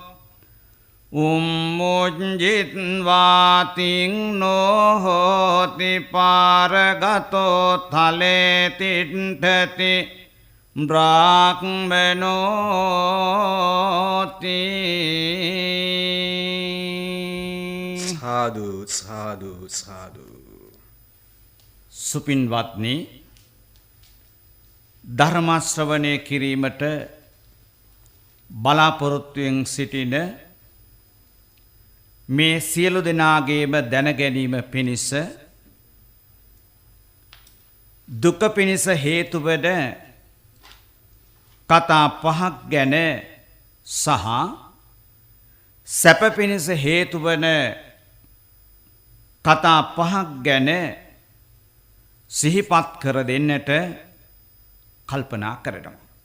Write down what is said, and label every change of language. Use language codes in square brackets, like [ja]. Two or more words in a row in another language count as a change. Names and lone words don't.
[pi] උම්මුජ්ජිත්වා තින්නෝ හෝති පාරගතෝ තලේ තිට්ඨති බ්‍රාහ්මනෝති. සාදු සාදු සාදු. [si] සුපින්වත්නි, ධර්ම ශ්‍රවණය කිරීමට බලාපොරොත්තුවෙන් සිටින මේ සියලු දෙනාගේම දැනගැනීම පිණිස දුක පිණිස හේතු වන කතා පහක් ගැන සහ සැප පිණිස හේතු වන කතා පහක් ගැන සිහිපත් කර දෙන්නට කල්පනා කරනවා.